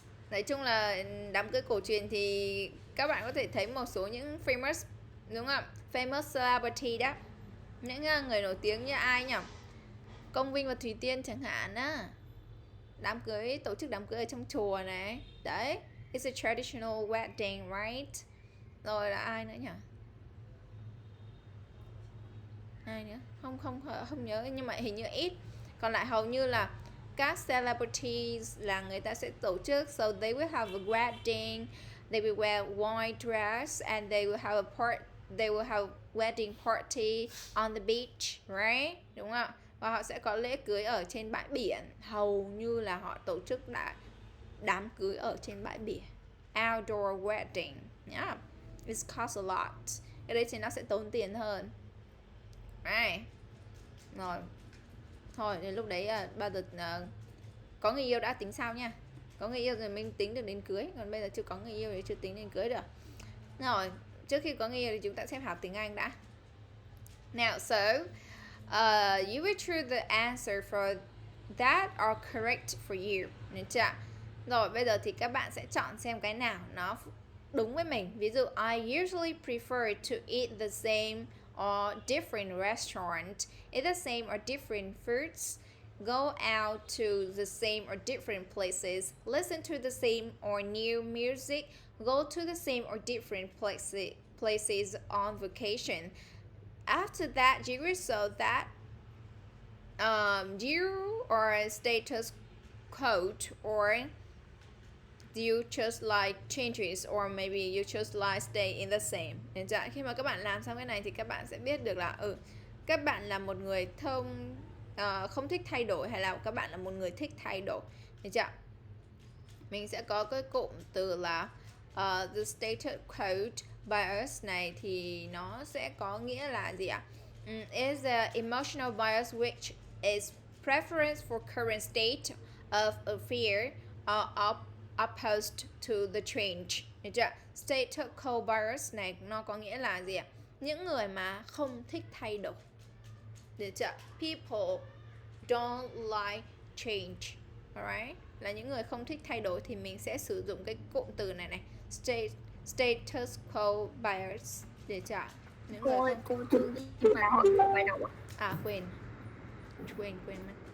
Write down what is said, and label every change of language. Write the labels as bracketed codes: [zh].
[vi] Nói chung là đám cưới cổ truyền thì các bạn có thể thấy một số những famous, đúng không? [en] Famous celebrity [vi] đó. Những người nổi tiếng như ai nhỉ? Công Vinh và Thùy Tiên chẳng hạn á. Tổ chức đám cưới ở trong chùa này. [en] Đấy, it's a traditional wedding, right? [vi] Rồi là ai nữa nhỉ? Ai nữa? Không nhớ, nhưng mà hình như ít. Còn lại hầu như là các celebrities là người ta sẽ tổ chức, [en] so they will have a wedding, they will wear white dress and they will have wedding party on the beach, right? [vi] Đúng không? Và họ sẽ có lễ cưới ở trên bãi biển. Hầu như là họ tổ chức đám cưới ở trên bãi biển. [en] Outdoor wedding. Yeah. It costs a lot. [vi] Cái đấy thì nó sẽ tốn tiền hơn. [en] Right. [vi] Rồi. Thôi đến lúc đấy bao giờ có người yêu đã tính sau nha. Có người yêu rồi mình tính được đến cưới. Còn bây giờ chưa có người yêu thì chưa tính đến cưới được. Rồi, trước khi có người yêu thì chúng ta sẽ học tiếng Anh đã. [en] Now, so you will choose the answer for that are correct for you. [vi] Được chưa? Rồi, bây giờ thì các bạn sẽ chọn xem cái nào nó đúng với mình. Ví dụ, [en] I usually prefer to eat the same or different restaurant, eat the same or different foods, go out to the same or different places, listen to the same or new music, go to the same or different places on vacation. After that, you will show that you are status quo, or you just like changes, or maybe you just like stay in the same. [vi] Nên khi mà các bạn làm xong cái này thì các bạn sẽ biết được là các bạn là một người không thích thay đổi, hay là các bạn là một người thích thay đổi. Được chưa? Mình sẽ có cái cụm từ là the status quo bias này thì nó sẽ có nghĩa là gì ạ? [en] Is a emotional bias which is preference for current state of affairs or opposed to the change. [vi] Được chưa? Status quo bias này nó có nghĩa là gì ạ? Những người mà không thích thay đổi. Được chưa? [en] People don't like change. Alright? [vi] Là những người không thích thay đổi thì mình sẽ sử dụng cái cụm từ này này, status quo bias. Được chưa? Những người không... cô chưa ghi mà hỏi bài đầu à quên mất.